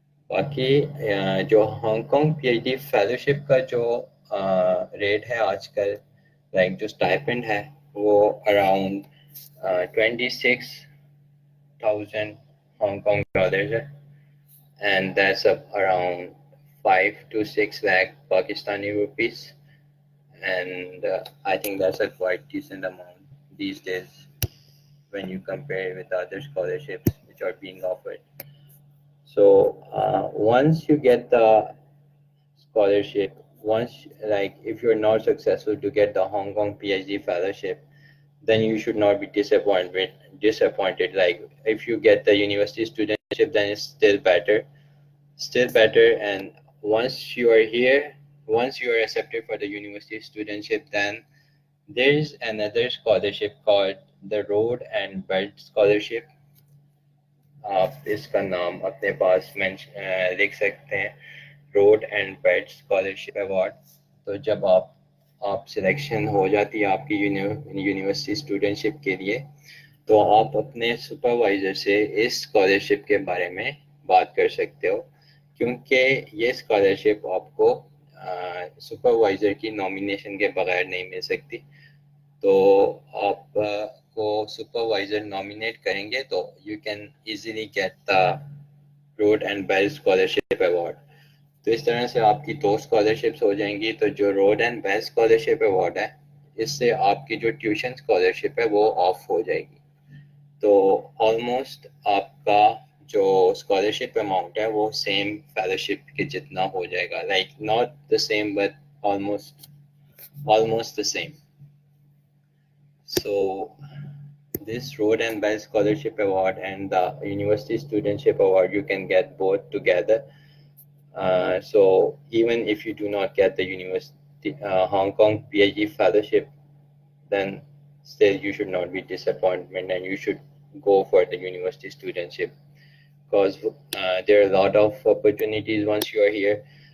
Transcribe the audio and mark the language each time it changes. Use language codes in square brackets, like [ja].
[ur] باقی جو Hong Kong P H D fellowship کا جو ریٹ ہے آج کل, لائک جو اسٹائپنڈ ہے وہ اراؤنڈ 26,000 ہانگ کانگ ڈالرز ہے, and that's around 5 to 6 lakh Pakistani rupees, [en] and I think that's a quite decent amount these days when you compare with other scholarships which are being offered. So once you get the scholarship, once like if you're not successful to get the Hong Kong PhD fellowship, then you should not be disappointed. Like if you get the university studentship, then it's still better. And once you are here, once you are accepted for the university studentship, then there is another scholarship called the Road and Belt Scholarship. [ur] آپ اس کا نام اپنے پاس لکھ سکتے ہیں, road and belt scholarship award. تو جب آپ سلیکشن ہو جاتی ہے آپ کی یونیورسٹی اسٹوڈنٹشپ کے لیے, تو آپ اپنے سپروائزر سے اس اسکالرشپ کے بارے میں بات کر سکتے ہو, کیونکہ یہ اسکالرشپ آپ کو سپروائزر کی نامینیشن کے بغیر نہیں مل سکتی. تو آپ کو سپروائزر نامینیٹ کریں گے تو [en] You can easily get the Road and Belt Scholarship Award. [ur] تو اس طرح سے آپ کی 2 اسکالرشپس ہو جائیں گی. تو جو road and belt scholarship award ہے, اس سے آپ کی جو ٹیوشن اسکالرشپ ہے وہ آف ہو جائے گی. تو آلموسٹ آپ کا جو اسکالرشپ اماؤنٹ ہے وہ سیم فیلوشپ کے جتنا ہو جائے گا, like [en] Not the same but almost the same. So this Road and Belt Scholarship Award and the University Studentship Award, you can get both together. So even if you do not get the University Hong Kong PhD Fellowship, then still you should not be disappointed and you should go for the University Studentship, because there are a lot of opportunities once you are here.